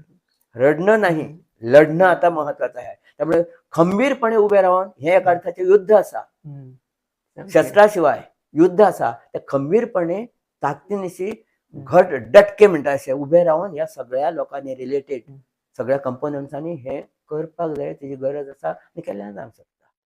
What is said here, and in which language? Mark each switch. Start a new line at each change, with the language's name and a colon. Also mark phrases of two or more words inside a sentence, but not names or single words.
Marathi: रडणं नाही, लढणं आता महत्वाचं आहे. त्यामुळे खंबीरपणे उभे राहून हे एक अर्थाचे युद्ध असा, शस्त्राशिवाय युद्ध असा.
Konkani: त्या खंबीरपणे ताकदीनिशी घट डटके म्हणटा असे उभे राहून या सगळ्या लोकांनी रिलेटेड सगळ्या कंपोनंट्सांनी हे करपाक जाय. तेजी गरज आसा आणि केल्यार जावंक शकता.